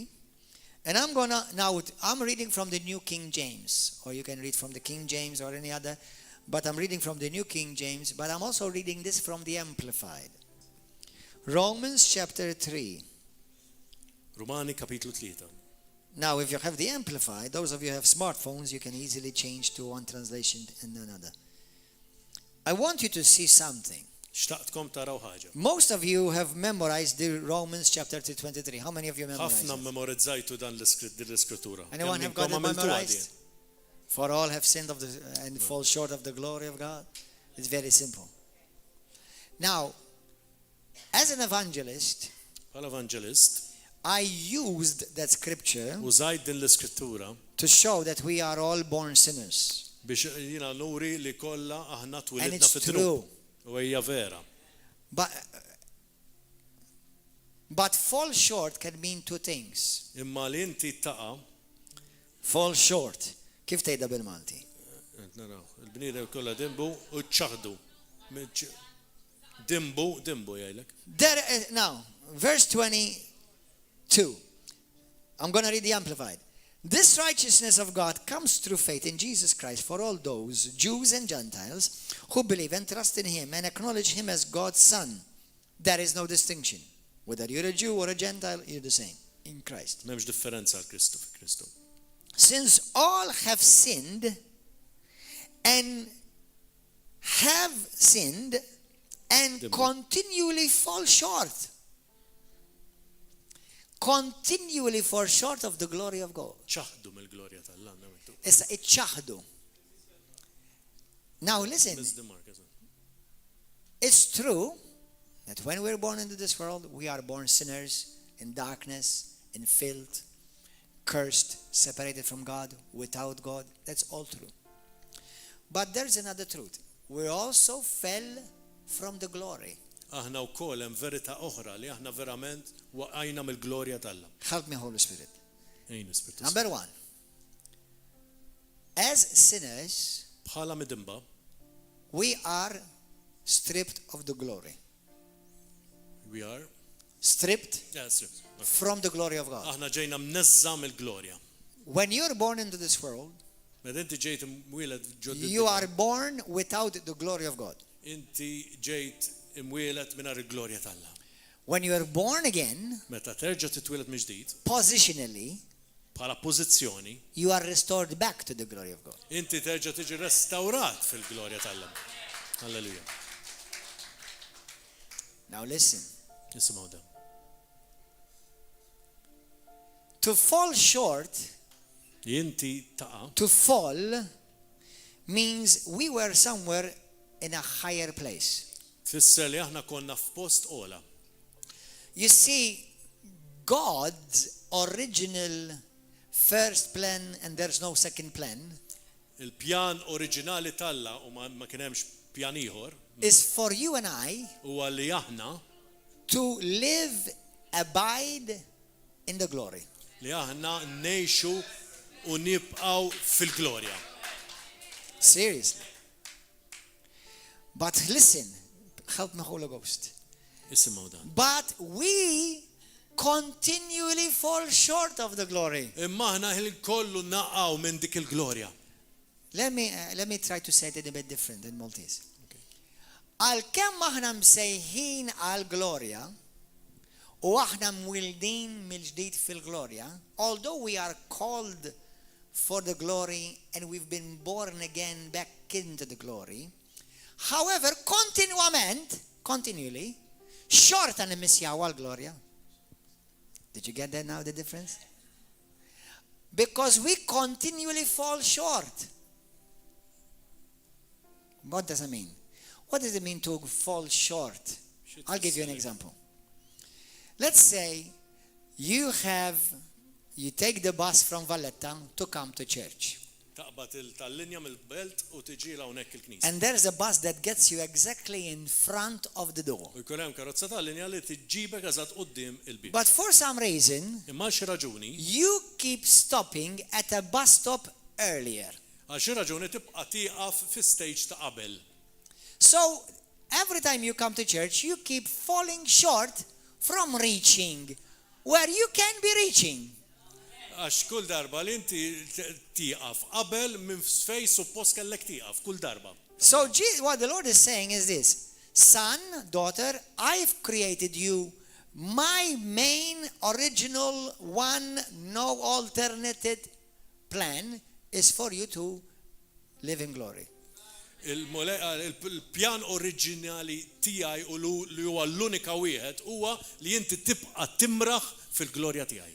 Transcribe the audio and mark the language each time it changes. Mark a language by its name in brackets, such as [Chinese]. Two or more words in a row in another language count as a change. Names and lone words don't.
[English] And I'm reading from the New King James, or you can read from the King James or any other, but I'm reading from the New King James, but I'm also reading this from the Amplified. Romans chapter 3. [Maltese] Romani kapitlu 3. [English] Now, if you have the Amplified, those of you who have smartphones, you can easily change to one translation and another. I want you to see something. [Maltese] Xtaqtkom taraw ħaġa. [English] Most of you have memorized the Romans chapter 3:23. How many of you memorized [Maltese] Ħafna [English] it? [Maltese] memorizzajtu dan l-iskrittura. [English] Anyone have got it memorized? For all have sinned and fall short of the glory of God. It's very simple. Now, as an evangelist, [Maltese] Bħala evangelist, [English] I used that scripture [Maltese] użajt din l-iskrittura [English] to show that we are all born sinners. [Maltese] biex jiena nuri li kollha aħna [English] And [Maltese] twilidna [English] it's [Maltese] fit-trub. [English] true. [Maltese] U hija vera. [English] But fall short can mean two things. [Maltese] Imma li inti taqa' [English] Fall short. [Maltese] Kif tgħidha bil-Malti? naraw, il-bniedem kollha dimbu u ċaħdu. Dimbu jgħidlek. [English] Now, verse 22. I'm going to read the Amplified. This righteousness of God comes through faith in Jesus Christ for all those, Jews and Gentiles, who believe and trust in Him and acknowledge Him as God's Son. There is no distinction. Whether you're a Jew or a Gentile, you're the same in Christ. [Maltese] M'hemmx differenza għal Kristu. [English] Since all have sinned and continually fall short. Continually fall short of the glory of God. [Maltese] ċaħdu mill-glorja tal-Alla. Issa iċċaħdu. [English] Now listen, it's true that when we're born into this world, we are born sinners in darkness, in filth, cursed, separated from God, without God. That's all true. But there's another truth. We also fell from the glory. [Maltese] Aħna wkoll hemm verità oħra li aħna verament waqajna mill-glorja tal-Alla. [English] Help me, Holy Spirit. [Maltese] Ejn Ispiritu. [English] Number one, as sinners, [Maltese] Bħala midimba, [English] we are stripped of the glory. we are Stripped from the glory of God. [Maltese] aħna ġejna mneżża mill-glorja. [English] When you're born into this world, [Maltese] Meta inti ġejt imwieled ġod [English] you are born without the glory of God. [Maltese] inti ġejt imwieled mingħajr il-glorja tal-Alla. [English] When you are born again, [Maltese] Meta terġa' titwieled mill-ġdid, [English] positionally, [Maltese] bħala pożizzjoni, [English] you are restored back to the glory of God. [Maltese] inti terġa' tiġi restawrat fil-glorja tal-Alla. Halleluja. [English] Now listen. [Maltese] Nisimgħu dan. [English] To fall short, [Maltese] Inti taqa' [English] to fall, means we were somewhere in a higher place. [Maltese] tfisser li aħna konna f'post ola. [English] You see, God's original first plan, and there's no second plan, [Maltese] Il-pjan oriġinali tal-Alla u ma kien hemmx pjan ieħor [English] is for you and I [Maltese] huwa li aħna [English] to live, abide in the glory. [Maltese] li aħna ngħixu u nibqgħu fil-glorja. [English] Seriously. But listen, help me, Holy Ghost. [Maltese] Isimgħu dan. [English] But we continually fall short of the glory. [Maltese] Imma aħna kollu naqgħu minn dik il-glorja. [English] Let me try to say it a bit different in Maltese. [Maltese] Għal-kemm aħna msejħin għal-glorja u aħna mwildin mill-ġdid fil-glorja, [English] although we are called for the glory and we've been born again back into the glory, however, continually, [Maltese] xorta nimmissjaw għal-glorja. [English] Did you get that now, the difference? Because we continually fall short. What does it mean? What does it mean to fall short? I'll give you an example. Let's say you take the bus from Valletta to come to church. [Maltese] Taqbad tal-linja mill-belt u tiġi hawnhekk il-knisja. [English] And there's a bus that gets you exactly in front of the door. [Maltese] U jkun hemm karozza tal-linja li tiġġibek eżatt quddiem il-bib. [English] But for some reason, [Maltese] Imma xi raġuni, [English] you keep stopping at a bus stop earlier. [Maltese] għal xi raġuni tibqa' tieqaf fi-stage ta' qabel. [English] So every time you come to church, you keep falling short from reaching where you can be reaching. [Maltese] Għax kull darba li inti tieqaf qabel minn fejn suppost kellek tieqaf kull darba. [English] So what the Lord is saying is this: son, daughter, I've created you. My main original one, no alternative plan is for you to live in glory. [Maltese] Il-pjan oriġinali tiegħi u li huwa l-unika wieħed huwa li inti tibqa' timraħ fil-glorja tiegħi.